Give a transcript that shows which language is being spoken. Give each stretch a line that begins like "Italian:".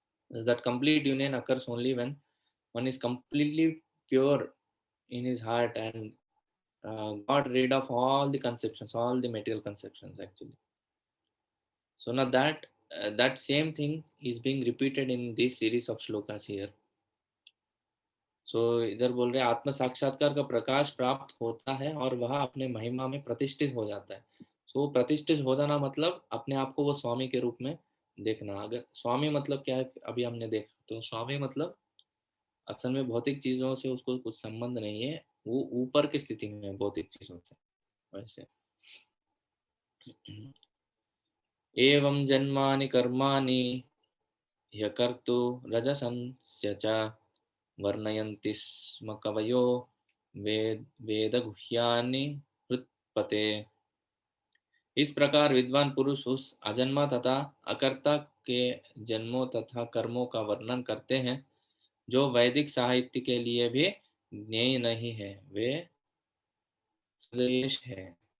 English: That complete union occurs only when one is completely pure in his heart and got rid of all the conceptions, all the material conceptions actually. So now that same thing is being repeated in this series of shlokas here.
Hindi: So इधर बोल रहे आत्म साक्षात्कार का प्रकाश प्राप्त होता है और वह अपने महिमा में प्रतिष्ठित हो जाता है। So प्रतिष्ठित हो जाना मतलब अपने आप को वो स्वामी के रूप में देखना। अगर स्वामी मतलब क्या है अभी हमने देखा, तो स्वामी मतलब असल में भौतिक चीजों से उसको कुछ संबंध नहीं है, वो ऊपर की स्थिति में है भौतिक चीजों से वैसे।
Sanskrit: एवं जन्मानि कर्माणि ह्यकर्तु रजसंस्य च वर्णयन्ति स्म कवयो वेदगुह्यानि हृत्पते।
Hindi: इस प्रकार विद्वान पुरुष उस अजन्मा तथा अकर्ता के जन्मों तथा कर्मों का वर्णन करते हैं जो वैदिक साहित्य के लिए भी ज्ञेय नहीं है, वे हृदयेश है।